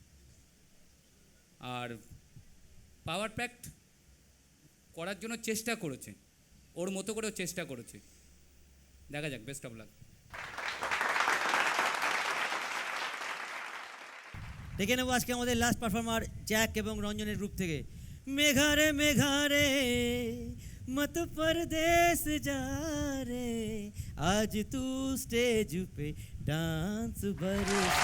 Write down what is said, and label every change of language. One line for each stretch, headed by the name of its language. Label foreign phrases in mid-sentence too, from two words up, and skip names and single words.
Bangla: আর
English: power pact
Bangla: করার জন্য চেষ্টা করেছে, ওর মতো করেও চেষ্টা করেছে। দেখা যাক,
English: best of luck.
Bangla: দেখে নেবো আজকে আমাদের
English: last performer
Bangla: জ্যাক এবং রঞ্জনের গ্রুপ থেকে।
Hindi: मेघा रे मेघा रे मत परदेस जा रे, आज तू स्टेज पे डांस बरसा।